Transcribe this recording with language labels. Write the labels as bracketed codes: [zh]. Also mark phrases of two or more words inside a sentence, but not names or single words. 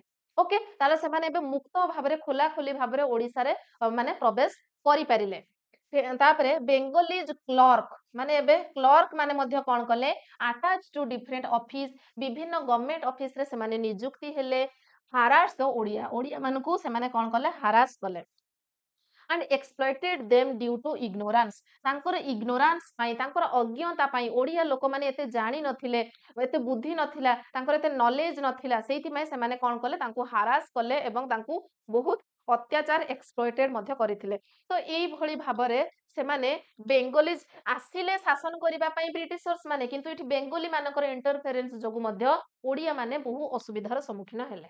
[or] ଓକେ, ତାହେଲେ ସେମାନେ ଏବେ ମୁକ୍ତ ଭାବରେ, ଖୋଲାଖୋଲି ଭାବରେ ଓଡ଼ିଶାରେ ମାନେ ପ୍ରବେଶ କରିପାରିଲେ। ତାପରେ [en] Bengalese clerk [or] ମାନେ, ଏବେ କ୍ଲର୍କ ମାନେ ମଧ୍ୟ କଣ କଲେ, [en] attach to different office, [or] ବିଭିନ୍ନ [en] government officeରେ [or] ସେମାନେ ନିଯୁକ୍ତି ହେଲେ। [en] harass the [or] ଓଡ଼ିଆ, ଓଡ଼ିଆ ମାନଙ୍କୁ ସେମାନେ କଣ କଲେ, ହାରାସ କଲେ। [en] and exploited them due to ignorance। [or] ତାଙ୍କର ଇଗ୍ନୋରାନ୍ସ ପାଇଁ, ତାଙ୍କର ଅଜ୍ଞତା ପାଇଁ, ଓଡ଼ିଆ ଲୋକମାନେ ଏତେ ଜାଣି ନଥିଲେ, ଏତେ ବୁଦ୍ଧି ନଥିଲା, ତାଙ୍କର ଏତେ ନଲେଜ ନଥିଲା, ସେଇଥିପାଇଁ ସେମାନେ କଣ କଲେ, ତାଙ୍କୁ ହାରାସ କଲେ ଏବଂ ତାଙ୍କୁ ବହୁତ ଅତ୍ୟାଚାର, ଏକ୍ସପ୍ଲଏଟେଡ ମଧ୍ୟ କରିଥିଲେ। ତ ଏଇଭଳି ଭାବରେ ସେମାନେ ବେଙ୍ଗଲିଜ ଆସିଲେ ଶାସନ କରିବା ପାଇଁ ବ୍ରିଟିଶର୍ସ ମାନେ, କିନ୍ତୁ ଏଠି ବେଙ୍ଗଲୀ ମାନଙ୍କର ଇଣ୍ଟରଫେରେନ୍ସ ଯୋଗୁ ମଧ୍ୟ ଓଡ଼ିଆ ମାନେ ବହୁ ଅସୁବିଧାର ସମ୍ମୁଖୀନ ହେଲେ।